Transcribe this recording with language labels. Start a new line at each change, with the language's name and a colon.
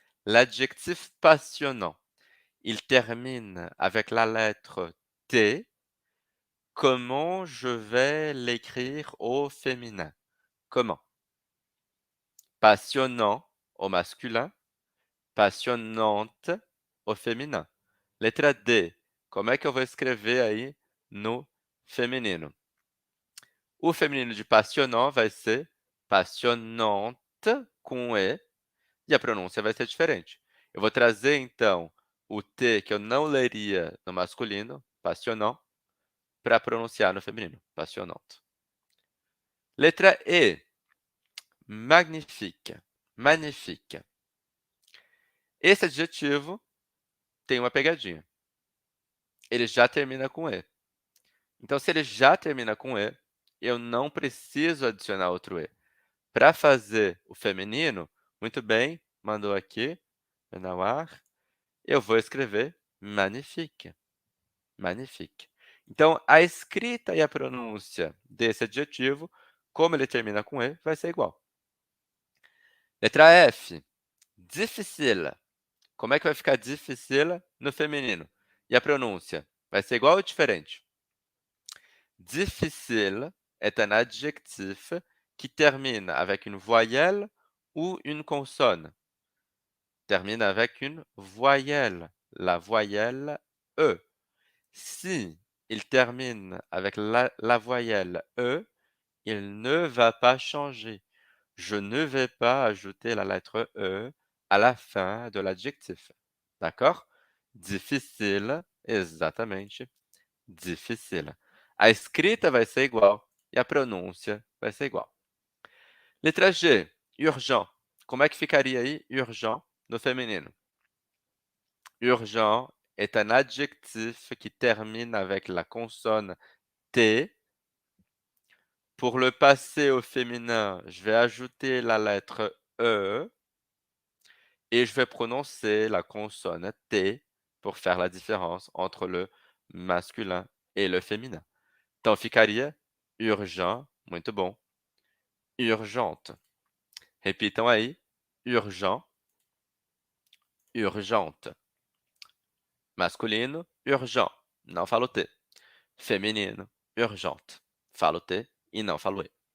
French: L'adjectif passionnant, il termine avec la lettre T. Comment je vais l'écrire au féminin? Comment? Passionnant au masculin, passionnante au féminin.
Portuguese: Letra D. Como é que eu vou escrever aí no feminino? O feminino de passionnant vai ser passionnante com E, e a pronúncia vai ser diferente. Eu vou trazer, então, o T que eu não leria no masculino, passionnant, para pronunciar no feminino, passionnante. Letra E, magnifique, magnifique. Esse adjetivo tem uma pegadinha. Ele já termina com E. Então, se ele já termina com E, eu não preciso adicionar outro E. Para fazer o feminino, muito bem, mandou aqui, Renauar, eu vou escrever magnifique, magnifique. Então, a escrita e a pronúncia desse adjetivo, como ele termina com E, vai ser igual. Letra F, difficile. Como é que vai ficar difficile no feminino? E a pronúncia? Vai ser igual ou diferente?
French: Difficile est un adjectif qui termine avec une voyelle ou une consonne. Termine avec une voyelle, la voyelle E. Si il termine avec la voyelle E, il ne va pas changer. Je ne vais pas ajouter la lettre E à la fin de l'adjectif. D'accord?
Portuguese: Difficile, exatamente, difficile. A escrita vai ser igual e a pronúncia vai ser igual. Letra G, urgent. Como é que ficaria aí urgent no feminino?
French: Urgent est un adjectif qui termine avec la consonne T. Pour le passer au féminin, je vais ajouter la lettre E et je vais prononcer la consonne T pour faire la différence entre le masculin et le féminin.
Portuguese: Então ficaria urgent, muito bom, urgente. Repitam aí, urgent, urgente. Masculino, urgent, não falo T. Feminino, urgente, falo T e não falo E.